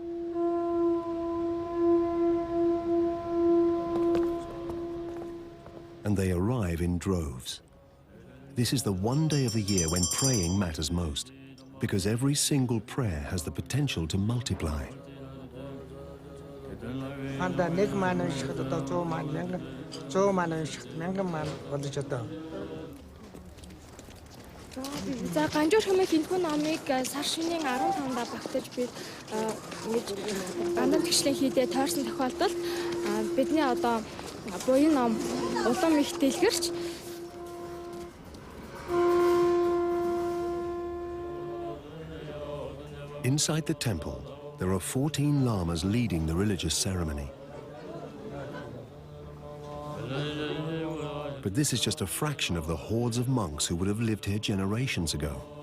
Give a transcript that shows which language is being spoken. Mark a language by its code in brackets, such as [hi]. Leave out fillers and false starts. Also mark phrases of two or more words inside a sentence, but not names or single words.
[en] And they arrive in droves. This is the one day of the year when praying matters most, because every single prayer has the potential to multiply. [mn] За ганжуур хэмээх энэхүү номыг сар шинийн 15-нд багтаж бид ингэж гандан тэгшлэн хийдэ тойрсон тохиолдолд бидний одоо буян ном улам их дэлгэрч [en] Inside the temple, there are 14 lamas leading the religious ceremony. But this is just a fraction of the hordes of monks who would have lived here generations ago.